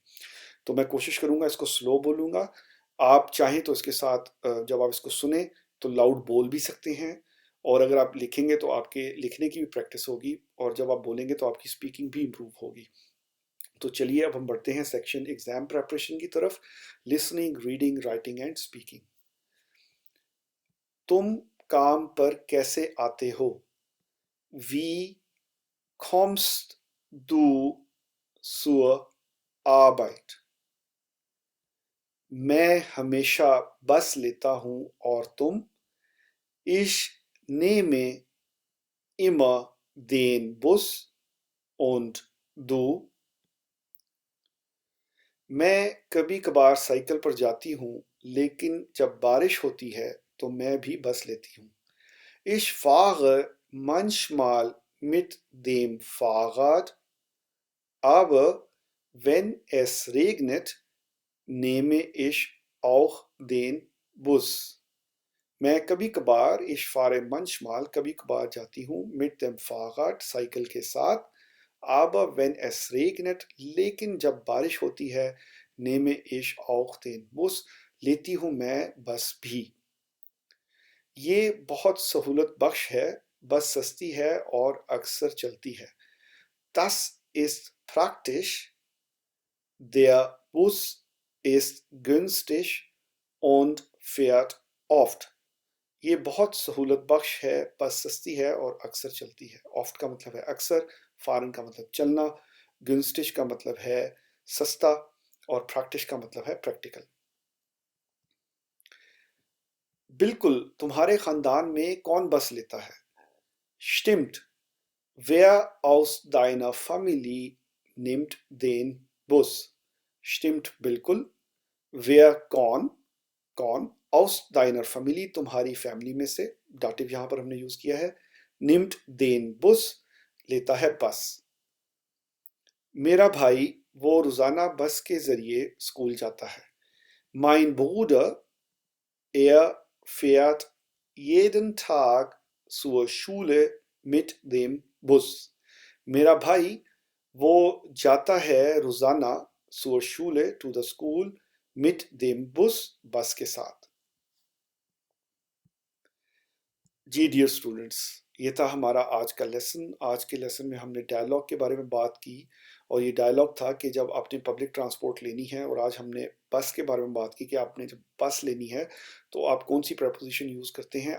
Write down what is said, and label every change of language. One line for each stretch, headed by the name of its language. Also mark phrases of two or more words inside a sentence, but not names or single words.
Hindi: तो मैं कोशिश करूँगा इसको स्लो बोलूँगा। आप चाहें तो इसके साथ जब आप इसको सुने तो लाउड बोल भी सकते हैं, और अगर आप लिखेंगे तो आपके लिखने की भी प्रैक्टिस होगी, और जब आप बोलेंगे तो आपकी स्पीकिंग भी इम्प्रूव होगी। तो चलिए अब हम बढ़ते हैं
English: section exam preparation
Hindi: की तरफ,
English: listening, reading, writing and speaking.
Hindi: तुम काम पर कैसे आते हो?
German: Wie kommst du zur Arbeit?
Hindi: मैं हमेशा बस लेता हूँ, और तुम?
German: Ich nehme immer den Bus, und du?
Hindi: मैं कभी कभार साइकिल पर जाती हूँ, लेकिन जब बारिश होती है तो मैं भी बस लेती हूँ।
German: Ich fahre manchmal mit dem Fahrrad, aber wenn es regnet, nehme ich auch den Bus.
Hindi: मैं कभी कभार,
German: ich fahre manchmal,
Hindi: कभी कभार जाती हूँ,
German: mit dem Fahrrad,
Hindi: साइकिल के साथ,
German: aber wenn es regnet,
Hindi: लेकिन जब बारिश होती है,
German: nehme ich auch den Bus,
Hindi: लेती हूँ मैं बस भी। ये बहुत सहूलत बख्श है, बस सस्ती है और अक्सर चलती है।
German: Das ist praktisch, der Bus ist günstig und fährt oft।
Hindi: ये बहुत सहूलत बख्श है, बस सस्ती है और अक्सर चलती है। ऑफ्ट का मतलब है अक्सर, फारन का मतलब चलना, गुंस्टिश का मतलब है सस्ता, और प्रैक्टिस का मतलब है प्रैक्टिकल। बिल्कुल, तुम्हारे खानदान में कौन बस लेता है?
German: Stimmt, wer aus deiner Familie nimmt den Bus? Stimmt,
Hindi: बिल्कुल। Wer, कौन, कौन,
German: aus deiner Familie,
Hindi: तुम्हारी फैमिली में से, दाटिव यहां पर हमने यूज किया है,
German: nimmt den Bus,
Hindi: लेता है बस। मेरा भाई, वो रोजाना बस के जरिए स्कूल जाता है।
German: Mein Bruder, er fährt jeden Tag zur Schule mit dem Bus।
Hindi: मेरा भाई, वो जाता है रोजाना,
German: zur Schule
English: to the school,
German: mit dem Bus,
Hindi: बस के साथ। जी
English: dear students,
Hindi: ये था हमारा आज का लेसन। आज के लेसन में हमने डायलॉग के बारे में बात की, और ये डायलॉग था कि जब आपने
English: public transport
Hindi: लेनी है, और आज हमने बस के बारे में बात की कि आपने जब बस लेनी है तो आप कौन सी प्रपोजिशन यूज़ करते हैं।